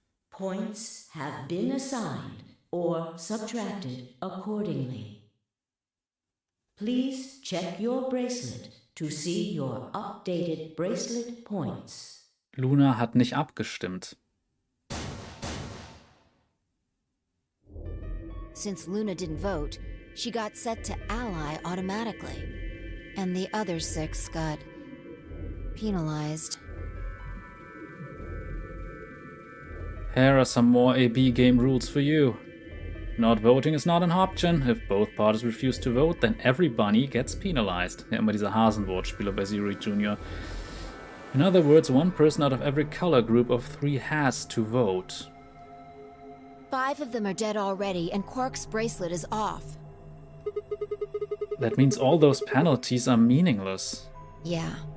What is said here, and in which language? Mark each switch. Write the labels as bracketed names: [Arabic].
[English] Points have been assigned or subtracted accordingly. Please check your bracelet to see your updated bracelet points. [German] Luna hat nicht abgestimmt. [English] Since Luna didn't vote, she got set to ally automatically. And the other 6 got penalized. Here are some more AB game rules for you. Not voting is not an option. If both parties refuse to vote, then every bunny gets penalized. [German] Ja, immer diese Hasenwortspiele bei Zero Jr. [English] In other words, one person out of every color group of 3 has to vote. 5 of them are dead already, and Quark's bracelet is off. That means all those penalties are meaningless. Yeah.